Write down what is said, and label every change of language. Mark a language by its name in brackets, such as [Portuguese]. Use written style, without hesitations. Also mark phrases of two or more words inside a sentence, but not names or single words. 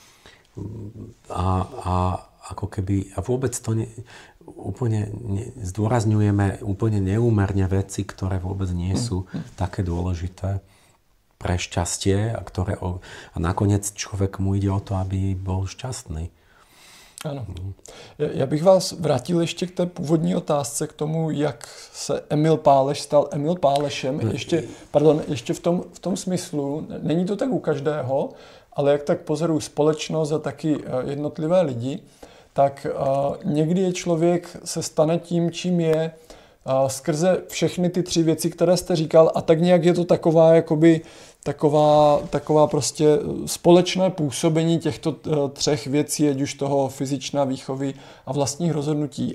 [Slovak] A ako keby, a vôbec to zdôrazňujeme úplne neúmerne veci, ktoré vôbec nie sú také dôležité pre šťastie a nakoniec človek mu ide o to, aby bol šťastný. [Czech] Ano. Já bych vás vrátil ještě k té původní otázce, k tomu, jak se Emil Páleš stal Emil Pálešem. Ještě v tom smyslu, není to tak u každého, ale jak tak pozoruju společnost a taky jednotlivé lidi, tak někdy je člověk se stane tím, čím je, skrze všechny ty 3 věci, které jste říkal, a tak nějak je to taková jakoby taková prostě společné působení těchto 3 věcí, ať už toho fyzičná výchovy a vlastních rozhodnutí.